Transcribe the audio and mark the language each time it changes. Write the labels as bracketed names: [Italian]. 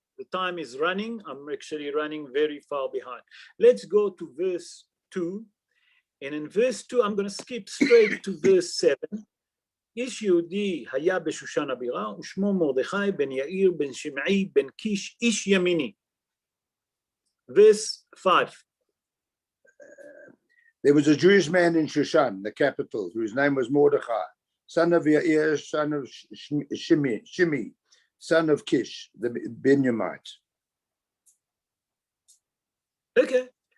[English] The time is running. I'm actually running very far behind. Let's go to verse 2. And in verse 2, I'm going to skip straight to verse 7. [Hebrew] איש יהודי היה בשושן הבירה, ושמו מרדכי בן יאיר בן שמעי בן קיש, איש ימיני. [English] Verse 5. There was a Jewish man in Shushan, the capital, whose name was Mordechai, son of Yair, son of Shimi, son of Kish, the Benjamite. Okay.